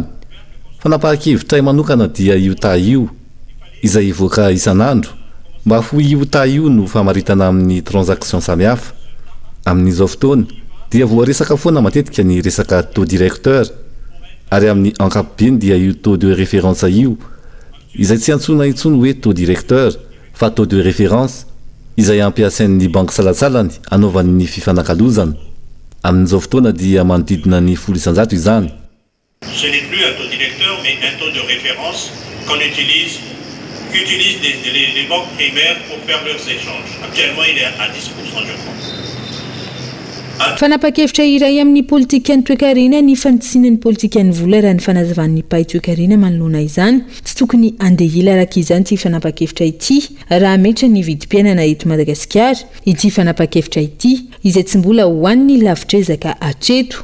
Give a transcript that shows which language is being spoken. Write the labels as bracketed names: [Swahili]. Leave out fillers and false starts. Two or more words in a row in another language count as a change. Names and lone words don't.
[Malagasy] fanapahan-kevitray manokana dia io ta io izay ivoaka isan'andro mba ho io ta io no famaritana amin'ny transaction samihafa amin'izao fotoana dia voaresaka foana matetika ny resaka [French] taux directeur [Malagasy] ary amin'ny ankapobeny dia io [French] taux de référence [Malagasy] io izay tsy antsona intsony hoe [French] taux directeur [Malagasy] fa [French] taux de référence [Malagasy] izay ampiasain'ny banky salatsalany anaovan'ny fifanakalozana amin'izao fotoana dia manodidina ny 10 isanjato izany. [French] Ce n'est plus un taux directeur mais un taux de référence qu'utilisent les banques primaires pour faire leurs échanges. Actuellement il est à 10% je pense. [Malagasy] fanapa-kevitra iray amin'ny politika ny toekarena ny fanitsinany politika ny vola raha ny fanazavan'ny pay toekarena manoloana izany tsy tokony andehila araka izany ty fanapa-kevitra ity raha metra ny vidim-piainana eto Madagasikara ity fanapa-kevitra ity izay tsy mbola hoan'ny lavitrezaka hatreto.